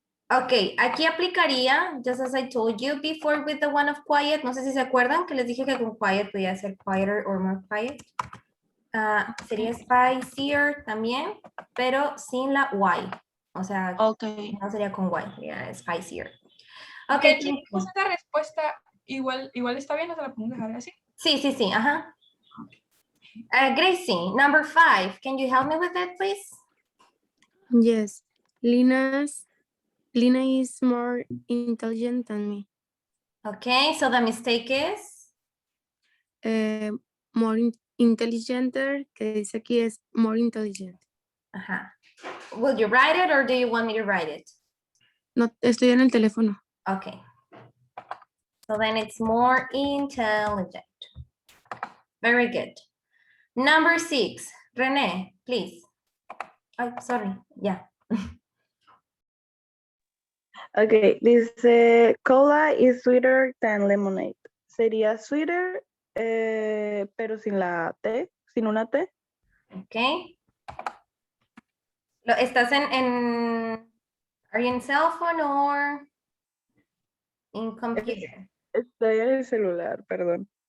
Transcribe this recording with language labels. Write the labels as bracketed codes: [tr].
[en] Ok, [es] aquí aplicaría, [en] just as I told you before with the one of quiet. [es] No sé si se acuerdan que les dije que con quiet podía ser [en] quieter or more quiet. [es] Sería spicier también, pero sin la Y. O sea, Okay. no sería con Y, sería spicier. Ok, Que aquí puse esta respuesta. Igual está bien, no te la podemos dejar así. sí, ajá. Gracie, [en] number 5. Can you help me with it, please? Yes. Lina is more intelligent than me. Okay, so the mistake is? More intelligenter, [es] que dice aquí es [en] more intelligent. Ajá. Will you write it or do you want me to write it? [es] No, estoy en el teléfono. Okay. [en] So then it's more intelligent. Very good. Number 6, René, please. Oh, sorry. Yeah. Okay, [es] dice [en] cola is sweeter than lemonade. [es] Sería sweeter, pero sin la T, sin una T. [en] Okay. [es] ¿Estás [en] are you in cell phone or in computer? [es] Estoy en el celular, perdón.